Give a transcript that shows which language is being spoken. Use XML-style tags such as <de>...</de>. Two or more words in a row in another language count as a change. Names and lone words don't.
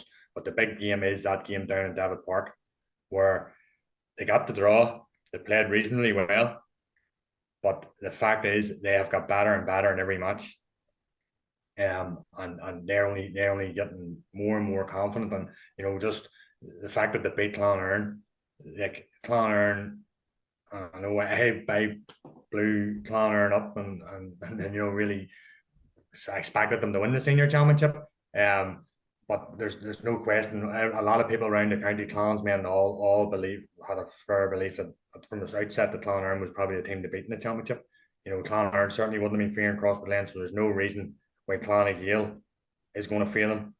<en>But the big game is that game down in David Park, where they got the draw. They played reasonably well, but the fact is they have got better and better in every match. And they're only getting more and more confident. And just the fact that they beat Clann Éireann, like Clann Éireann, I know I blew Clann Éireann up and then really I expected them to win the senior championship. But there's no question. A lot of people around the county, clansmen, all had a fair belief that from the outset that Clann Éireann was probably the team to beat in the championship. Clann Éireann certainly wouldn't have been fearing Crossmaglen, so there's no reason why Clann Éireann is going to fail them.</en>